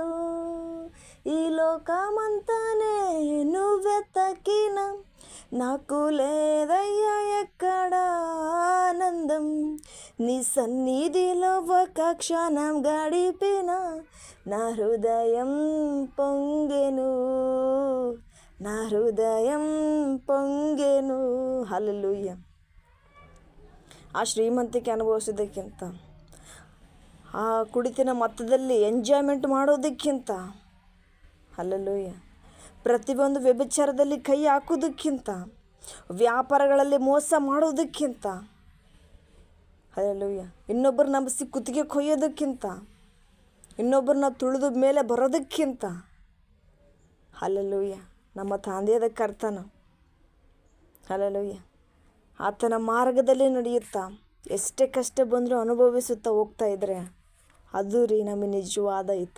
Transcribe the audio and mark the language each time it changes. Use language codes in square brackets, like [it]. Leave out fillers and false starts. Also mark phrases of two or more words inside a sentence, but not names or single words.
[te] ఈ లోకమంతానే నువ్వెతకిన నాకు లేదయ్యా ఎక్కడ ఆనందం. నీ సన్నిధిలో ఒక క్షణం గడిపిన నా హృదయం పొంగెను, నా హృదయం పొంగెను. హల్లెలూಯಾ. [kn] ಆ ಶ್ರೀಮಂತಿಕೆ ಅನುಭವಿಸೋದಕ್ಕಿಂತ, ಆ ಕುಡಿತಿನ ಮೊತ್ತದಲ್ಲಿ ಎಂಜಾಯ್ಮೆಂಟ್ ಮಾಡೋದಕ್ಕಿಂತ, ಹಲ್ಲೆಲೂಯಾ, ಪ್ರತಿಯೊಂದು ವ್ಯಭಿಚಾರದಲ್ಲಿ ಕೈ ಹಾಕೋದಕ್ಕಿಂತ, ವ್ಯಾಪಾರಗಳಲ್ಲಿ ಮೋಸ ಮಾಡೋದಕ್ಕಿಂತ, ಹಲ್ಲೆಲೂಯಾ, ಇನ್ನೊಬ್ಬರು ನಂಬಿಸಿ ಕುತ್ತಿಗೆ ಕೊಯ್ಯೋದಕ್ಕಿಂತ, ಇನ್ನೊಬ್ಬರನ್ನ ತುಳಿದ ಮೇಲೆ ಬರೋದಕ್ಕಿಂತ, ಹಲ್ಲೆಲೂಯಾ, ನಮ್ಮ ತಂದೆಯಾದ ಕರ್ತನ, ಹಲ್ಲೆಲೂಯಾ, ಆತನ ಮಾರ್ಗದಲ್ಲಿ ನಡೆಯುತ್ತಾ ಎಷ್ಟೇ ಕಷ್ಟ ಬಂದರೂ ಅನುಭವಿಸುತ್ತಾ ಹೋಗ್ತಾ ಇದ್ದರೆ ಅದು ರೀ ನಮಗೆ ನಿಜವಾದ ಹಿತ.